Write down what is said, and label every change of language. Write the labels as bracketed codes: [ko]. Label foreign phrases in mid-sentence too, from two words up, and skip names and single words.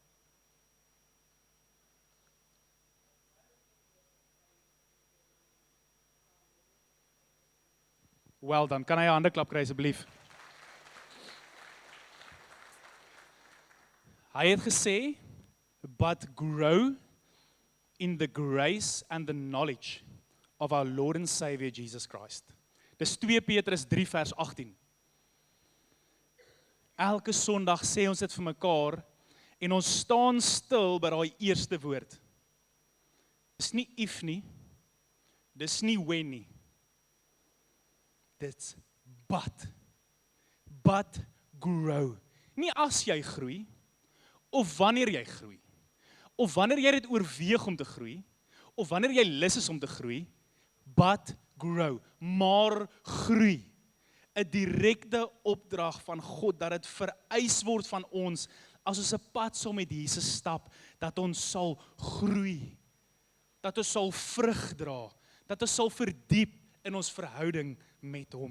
[af] Wel dan, kan hy 'n handeklap kry asseblief? Hy het gesê, [en] but grow in the grace and the knowledge of our Lord and Savior Jesus Christ. [af] Dis 2 Petrus 3 vers 18. Elke Sondag sê ons dit vir mekaar en ons staan stil by daai eerste woord. Dis nie if nie, dis nie when nie. [en] Dit's but grow. [af] Nie as jy groei, of wanneer jy groei, of wanneer jy dit oorweeg om te groei, of wanneer jy lus is om te groei, [en] but grow, [af] maar groei. 'n Direkte opdrag van God, dat dit vereis word van ons, as ons 'n pad saam met Jesus stap, dat ons sal groei, dat ons sal vrug dra, dat ons sal verdiep in ons verhouding met hom.